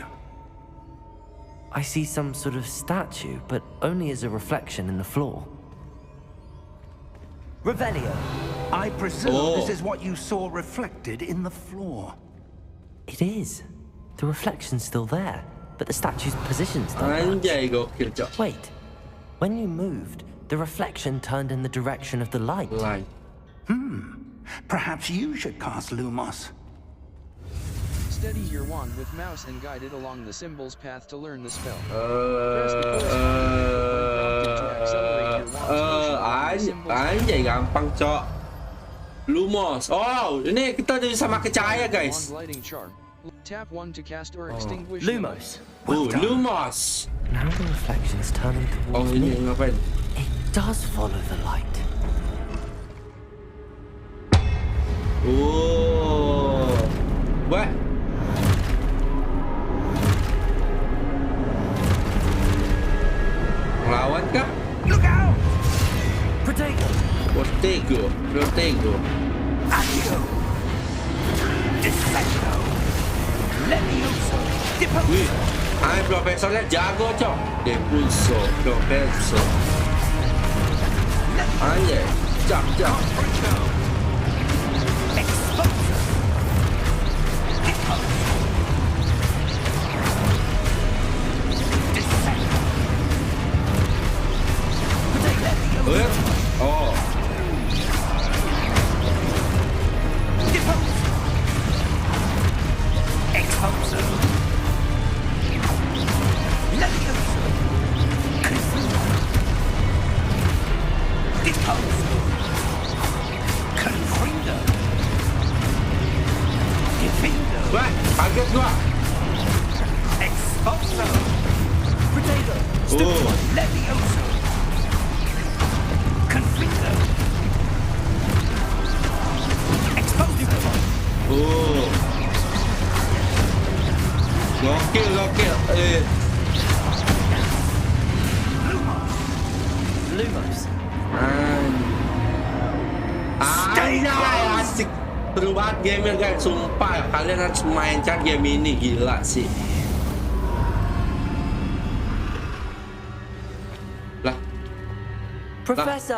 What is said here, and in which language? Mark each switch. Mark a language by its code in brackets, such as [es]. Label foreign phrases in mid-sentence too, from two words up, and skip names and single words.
[en] I see some sort of statue, but only as a reflection in the floor. Revelio. I presume Oh. this is what you saw reflected in the floor. It is. The reflection's still there, but the statue's position's not match. [id] Anjay, gokil, Cok. [en] Wait. When you moved, the reflection turned in the direction of the light. Line. Perhaps you should cast Lumos. Steady your wand with mouse and guide it along the symbol's path to learn the spell. Press the corresponding input when prompted to accelerate your wand's motion along the symbol's path. [id] Anjay, gampang, Cok. Lumos. Oh, ini kita udah bisa pakai cahaya, guys. [en] Wand lighting charm. Tap 1 to cast or extinguish. Lumos. Oh, done. Lumos. Now the reflection's turning Oh, towards [id] ini [en] me. [id] ngapain? [en] It does follow the light. Oh. [id] What? Ngelawan kah? [en] Look out! Protego! Protego. Protego. Accio! Defecto! Levioso! [id] Wih, [en] Deposo! [id] profesornya jago, Cok. Depulso, Profesor. Anjay, jak. [en] Confronto! Exposo! Deposo! Defecto! Levioso! Oh, Deposo! Exposo! Levioso! Confuso! Deposo! Confrido! Defindo! [id] wah, kaget gua. [en] Exposo! Protego! Oh, Levioso! Confrido! Exposo! [id] oh. Gokil. [en] Lumos. [id] Anjay, asik. Seru banget game guys, sumpah. Kalian harus mainkan game ini, gila sih. [en] Professor!